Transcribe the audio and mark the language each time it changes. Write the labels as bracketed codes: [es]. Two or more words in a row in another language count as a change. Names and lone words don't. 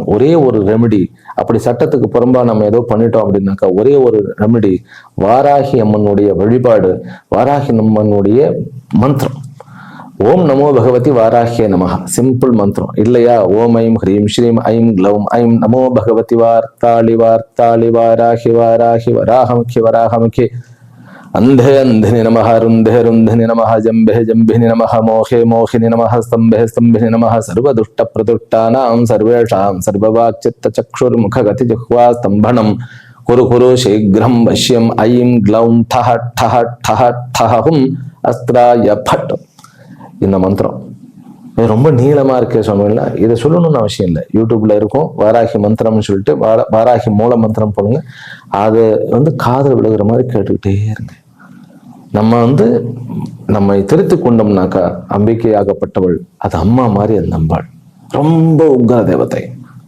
[ta] ஒரே ஒரு ரெமெடி, அப்படி சட்டத்துக்கு புறம்பா நம்ம ஏதோ பண்ணிட்டோம் அப்படின்னாக்கா ஒரே ஒரு ரெமெடி, வாராகி அம்மனுடைய வழிபாடு, வாராகி அம்மனுடைய மந்திரம். [sa] ओम् नमो भगवति वाराहिय नमः, [ta] சிம்பிள் மந்திரம் இல்லையா? [sa] ओम् ऐं ह्रीं श्रीं ऐं ग्लौं ऐं नमो भगवति वार्ताली वार्ताली वाराही वाराही वराहमुखी वराहमुखी अंधे अंधिनि नमः रुन्धे रुन्धिनि नमः जम्भे जम्भिनि नमः मोहे मोहिनि नमः स्तम्भे स्तम्भिनि नमः सर्वदुष्ट प्रदुष्टानां सर्वेषां सर्ववाक्चित्तचक्षुर्मुखगतिजिह्वा स्तम्भनं कुरु कुरु शीघ्रं वश्यं ऐं ग्लौं ठः ठः ठः ठः हुं अस्त्राय फट्. [ta] இந்த மந்திரம் ரொம்ப நீளமா இருக்கே சொன்னீங்கன்னா இதை சொல்லணும்னு அவசியம் இல்லை. யூடியூப்ல இருக்கும் வாராகி மந்திரம்னு சொல்லிட்டு வாராகி மூல மந்திரம் போடுங்க. அது வந்து காதல் விழுகிற மாதிரி கேட்டுக்கிட்டே இருங்க. நம்ம வந்து நம்மை திருத்தி கொண்டோம்னாக்கா அம்பிகை ஆகப்பட்டவள் அது அம்மா மாதிரி அந்த அம்பாள் ரொம்ப உக்ர தேவதை.